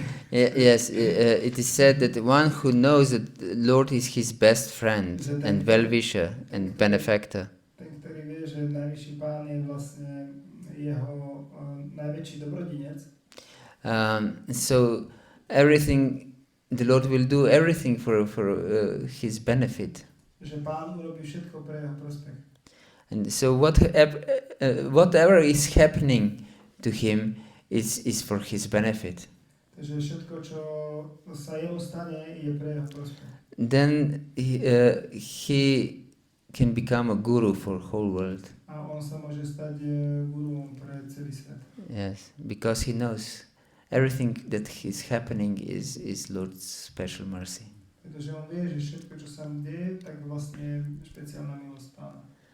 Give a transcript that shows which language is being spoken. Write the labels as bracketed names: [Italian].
[English] yes, it is said that one who knows that the Lord is his best friend and well-wisher and benefactor. [Slovak] Ten, ktorý vie, že najvyšší Pán je vlastne jeho najväčší dobrodinec. [English] So everything, the Lord will do everything for his benefit. [Slovak] Že Pán urobí všetko pre jeho prospech. [English] And so whatever is happening to him is for his benefit. [Slovak] Takže všetko, čo sa jemu stane, je pre jeho prospech. [English] Then he can become a guru for whole world. [Slovak] A on sa môže stať guruom pre celý svet. [English] Yes, because he knows everything that is happening is Lord's special mercy. [Slovak] Pretože on vie, že všetko, čo sa mu deje, tak vlastne špeciálna milosť Pána.